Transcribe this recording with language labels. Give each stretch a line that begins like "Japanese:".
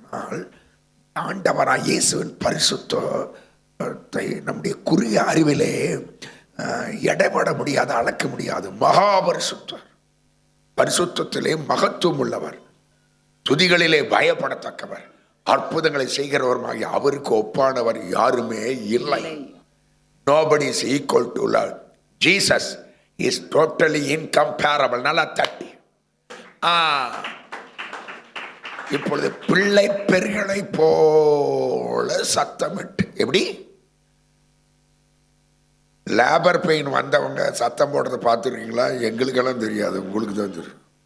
Tamil: ஆனால் ஆண்டவராய் இயேசுவின் பரிசுத்தத்தை நம்முடைய குறுகிய அறிவிலே எடைபட முடியாது, அளக்க முடியாது. மகாபரிசுத்தர், பரிசுத்தத்திலே மகத்துவம் உள்ளவர், துதிகளிலே பயப்படத்தக்கவர், அற்புதங்களை செய்கிறவருமாகி அவருக்கு ஒப்பானவர் யாருமே இல்லை.
English: Nobody is equal to Lord. Jesus is totally incomparable.
Tamil: நல்லா தட்டி. இப்பொழுது பிள்ளை பெருகளை போல சத்தமிட்டு. எப்படி? லேபர் பெயின் வந்தவங்க சத்தம் போடுறதை பார்த்துருக்கீங்களா? எங்களுக்கெல்லாம் தெரியாது, உங்களுக்கு தான் தெரியும்.